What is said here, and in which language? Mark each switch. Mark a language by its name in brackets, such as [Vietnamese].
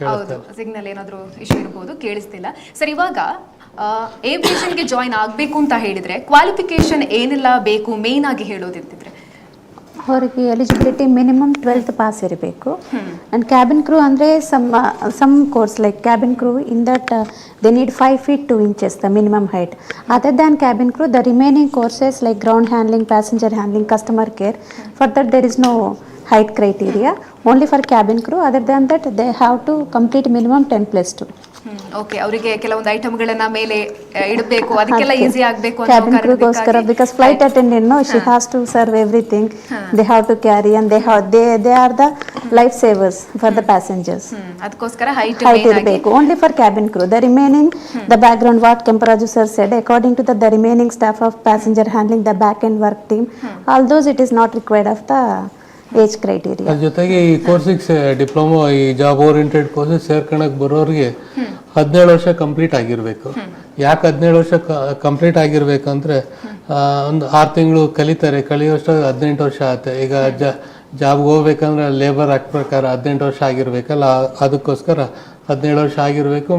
[Kannada] ಹೌದು, ಸಿಗ್ನಲ್ ಏನಾದರೂ ಇಶ್ಯೂ ಇರ್ಬೋದು, ಕೇಳಿಸ್ತಿಲ್ಲ ಸರ್. ಇವಾಗ ಏವಿಯೇಷನ್ಗೆ ಜಾಯಿನ್ ಆಗಬೇಕು ಅಂತ ಹೇಳಿದ್ರೆ ಕ್ವಾಲಿಫಿಕೇಶನ್ ಏನೆಲ್ಲ ಬೇಕು ಮೇನ್ ಆಗಿ ಹೇಳೋದಿರ್ತಿದ್ರೆ? ಅವರಿಗೆ ಎಲಿಜಿಬಿಲಿಟಿ ಮಿನಿಮಮ್ 12th ಪಾಸ್ ಇರಬೇಕು. [English] and cabin crew [Kannada] ಅಂದರೆ [English] Some course like cabin crew in that they need 5 feet 2 inches the minimum height. Other than cabin crew, the remaining courses like ground handling, passenger handling, customer care, for that there is no height criteria, only for cabin crew. Other than that they have to complete minimum 10+2. [Kannada] Okay, ಅವರಿಗೆ ಕೆಲವೊಂದು ಐಟಮ್ಗಳನ್ನ ಮೇಲೆ ಇಡಬೇಕು, ಅದಕ್ಕೆಲ್ಲ easy ಆಗಬೇಕು ಅಂತ [English] cabin crew ಗೋಸ್ಕರ, because flight attendant no, she has to serve everything, they have to carry, and they are the life savers for the passengers. [Kannada] ಅದಕ್ಕೋಸ್ಕರ height ಇರಬೇಕು, [English] only for cabin crew. The remaining the background what Kemparaju sir said, according to the remaining staff of passenger handling, the back end work team, all those it is not required of the age criteria. [Kannada] ಅದ್ರ ಜೊತೆಗೆ ಈ ಕೋರ್ಸಿಗೆ diploma, ಈ job oriented courses ಸೇರ್ಕೊಳಕ್ಕೆ ಬರೋರಿಗೆ 17 ವರ್ಷ complete ಆಗಿರಬೇಕು. ಯಾಕೆ 17 ವರ್ಷ complete ಆಗಿರಬೇಕು ಅಂದರೆ ಒಂದು 6 ತಿಂಗಳು ಕಲಿತಾರೆ, ಕಲಿಯೋಷ್ಟು 18 ವರ್ಷ ಆಗುತ್ತೆ. ಈಗ ಜಾಬ್ಗೆ ಹೋಗ್ಬೇಕಂದ್ರೆ ಲೇಬರ್ ಆಕ್ಟ್ ಪ್ರಕಾರ 18 ವರ್ಷ ಆಗಿರಬೇಕಲ್ಲ, ಅದಕ್ಕೋಸ್ಕರ 17 ವರ್ಷ ಆಗಿರಬೇಕು.